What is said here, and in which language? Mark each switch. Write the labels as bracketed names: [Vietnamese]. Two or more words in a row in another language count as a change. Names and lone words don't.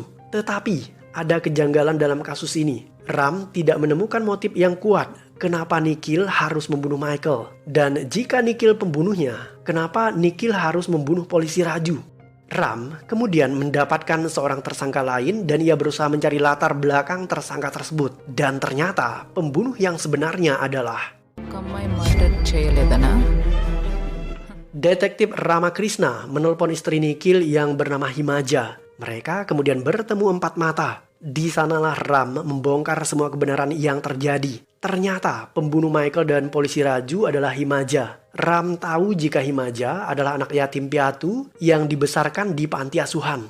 [Indonesian] Tetapi ada kejanggalan dalam kasus ini. Ram tidak menemukan motif yang kuat kenapa Nikhil harus membunuh Michael. Dan jika Nikhil pembunuhnya, kenapa Nikhil harus membunuh polisi Raju? Ram kemudian mendapatkan seorang tersangka lain dan ia berusaha mencari latar belakang tersangka tersebut. Dan ternyata pembunuh yang sebenarnya adalah [Telugu] అమ్మాయి మర్డర్ చేయలేదనా [Indonesian] Detektif Ramakrishna menelpon istri Nikhil yang bernama Himaja. Mereka kemudian bertemu empat mata. Di sanalah Ram membongkar semua kebenaran yang terjadi. Ternyata pembunuh Michael dan polisi Raju adalah Himaja. Ram tahu jika Himaja adalah anak yatim piatu yang dibesarkan di panti asuhan.